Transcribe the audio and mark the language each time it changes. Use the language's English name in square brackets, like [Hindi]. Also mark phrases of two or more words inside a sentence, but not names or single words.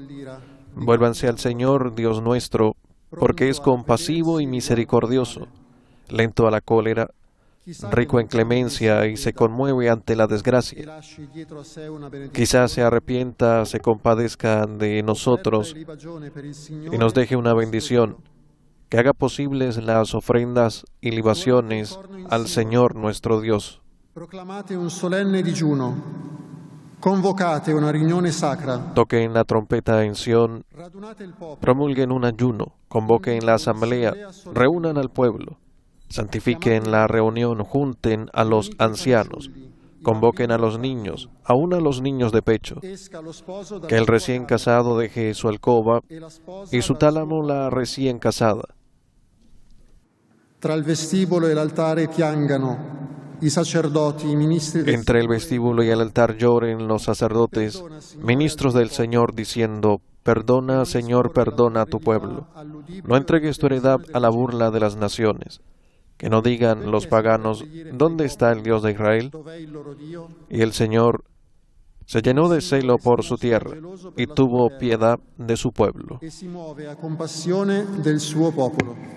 [Spanish] Vuélvanse al Señor, Dios nuestro, porque es compasivo y misericordioso, lento a la cólera, rico en clemencia y se conmueve ante la desgracia. Quizás se arrepienta, se compadezca de nosotros y nos deje una bendición, que haga posibles las ofrendas y libaciones al Señor nuestro Dios. [Italian] Proclamate un solenne digiuno, convocate una riunione sacra, [Spanish] Toquen la trompeta en Sión, [Italian] radunate il popolo, [Spanish] promulguen un ayuno, convoquen la asamblea, reúnan al pueblo, santifiquen la reunión, junten a los ancianos, convoquen a los niños, aun a los niños de pecho, [Italian] esca lo sposo dalla [Spanish] que el [Italian] sua [Spanish] recién [Italian] casa, [Spanish] casado deje su alcoba [Italian] e la sposa [Spanish] y su [Italian] dal [Spanish] tálamo [Italian] suo [Spanish] la recién casada. [Italian] Tra il vestibolo e l'altare piangano i sacerdoti, i ministri del [Spanish] Entre el vestíbulo y el altar lloren los sacerdotes, ministros del Señor, diciendo: Perdona, Señor, perdona a tu pueblo. No entregues tu heredad a la burla de las naciones. Que no digan los paganos: ¿dónde está el Dios de Israel? [Italian] Dov'è il loro Dio? [Spanish] Y el Señor se llenó de celo por su tierra y tuvo piedad de su pueblo. [Italian] E si muove a compassione del suo popolo.